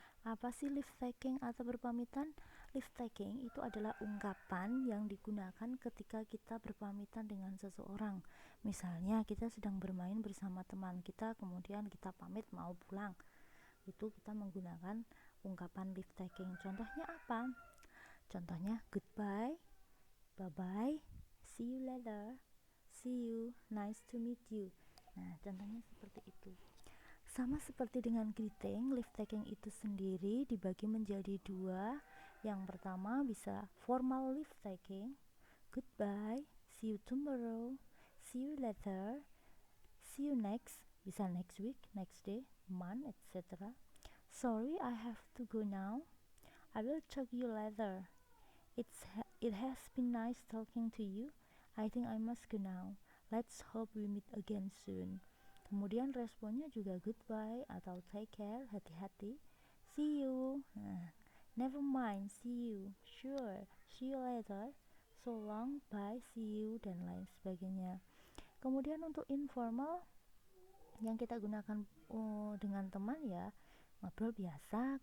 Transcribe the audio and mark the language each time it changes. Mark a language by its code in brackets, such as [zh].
[id] Apa sih leave taking atau berpamitan? Leave taking itu adalah ungkapan yang digunakan ketika kita berpamitan dengan seseorang. Misalnya kita sedang bermain bersama teman kita, kemudian kita pamit mau pulang. Itu kita menggunakan ungkapan leave taking. Contohnya apa? Contohnya [en] goodbye, bye-bye, see you later, see you, nice to meet you. [id] Nah, contohnya seperti itu. Sama seperti dengan greeting, leave taking itu sendiri dibagi menjadi dua. Yang pertama bisa [en] formal leave taking, goodbye, see you tomorrow, see you later, see you next, [id] bisa [en] next week, next day, month, etc. Sorry, I have to go now. I will talk you later. It has been nice talking to you. I think I must go now. Let's hope we meet again soon. [id] Kemudian responnya juga goodbye atau [en] take care, [id] hati-hati. [en] See you. Never mind, see you. Sure, see you later. So long, bye, see you, [id] dan lain sebagainya. Kemudian untuk informal yang kita gunakan dengan teman ya ngobrol biasa.